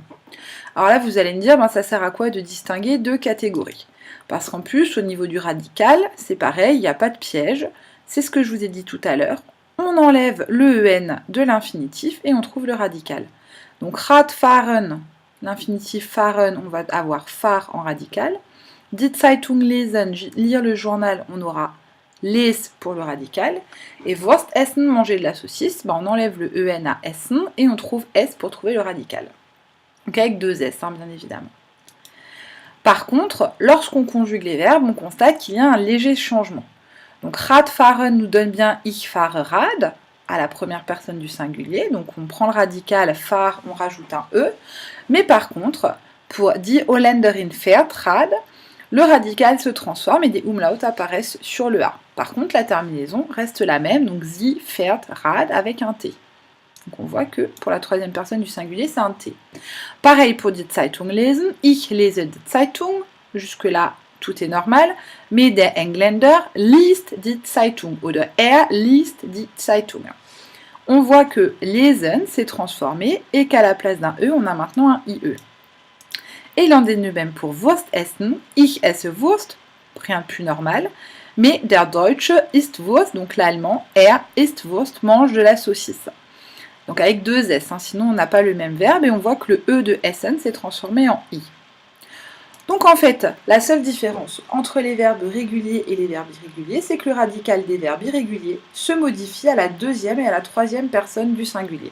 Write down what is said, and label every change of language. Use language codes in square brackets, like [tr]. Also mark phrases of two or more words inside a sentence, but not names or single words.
[fr] Alors là, vous allez me dire, ça sert à quoi de distinguer deux catégories? Parce qu'en plus, au niveau du radical, c'est pareil, il n'y a pas de piège. C'est ce que je vous ai dit tout à l'heure. On enlève le en de l'infinitif et on trouve le radical. Donc Radfahren, l'infinitif fahren, on va avoir fahr en radical. [de] Die Zeitung lesen, [fr] lire le journal, on aura les pour le radical. [de] Et Wurst essen, [fr] manger de la saucisse, on enlève le en à essen et on trouve s pour trouver le radical. Donc avec deux S, bien évidemment. Par contre, lorsqu'on conjugue les verbes, on constate qu'il y a un léger changement. Donc Radfahren nous donne bien [de] ich fahre Rad, [fr] à la première personne du singulier. Donc on prend le radical fahr, on rajoute un E. Mais par contre, pour [de] die Holländerin fährt Rad, [fr] le radical se transforme et des umlauts apparaissent sur le A. Par contre, la terminaison reste la même, donc [de] sie fährt Rad [fr] avec un T. Donc on voit que pour la troisième personne du singulier, c'est un T. Pareil pour [de] die Zeitung lesen. Ich lese die Zeitung. [fr] Jusque-là, tout est normal. [de] Mais der Engländer liest die Zeitung. Oder liest die Zeitung. [fr] On voit que lesen s'est transformé et qu'à la place d'un E, on a maintenant un IE. Et il en est de même pour [de] Wurst essen. Ich esse Wurst. [fr] Rien de plus normal. [de] Mais der Deutsche isst Wurst. [fr] Donc l'allemand, [de] isst Wurst, [fr] mange de la saucisse. Donc avec deux S, sinon on n'a pas le même verbe et on voit que le E de Essen s'est transformé en I. Donc en fait, la seule différence entre les verbes réguliers et les verbes irréguliers, c'est que le radical des verbes irréguliers se modifie à la deuxième et à la troisième personne du singulier.